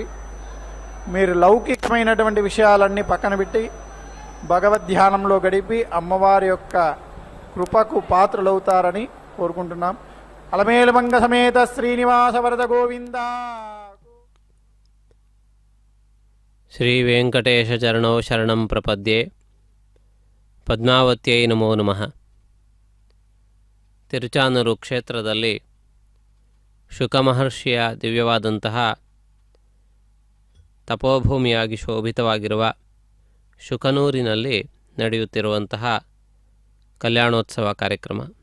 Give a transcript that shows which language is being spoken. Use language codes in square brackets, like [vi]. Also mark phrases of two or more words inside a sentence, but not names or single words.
[te] మీరు లౌకికమైనటువంటి విషయాలన్నీ పక్కన పెట్టి భగవద్ధ్యానంలో గడిపి అమ్మవారి యొక్క కృపకు పాత్రలవుతారని కోరుకుంటున్నాం. అలమేలుమంగ సమేత శ్రీనివాస వరద గోవింద. [sa] శ్రీ వెంకటేశ చరణో శరణం ప్రపద్యే. ಪದ್ಮಾವತ್ಯೈ ನಮೋ ನಮಃ. [kn] ತಿರುಚಾನೂರು ಕ್ಷೇತ್ರದಲ್ಲಿ ಶುಕ ಮಹರ್ಷಿಯ ದಿವ್ಯವಾದಂತಹ ತಪೋಭೂಮಿಯಾಗಿ ಶೋಭಿತವಾಗಿರುವ ಶುಕನೂರಿನಲ್ಲಿ ನಡೆಯುತ್ತಿರುವಂತಹ ಕಲ್ಯಾಣೋತ್ಸವ ಕಾರ್ಯಕ್ರಮ.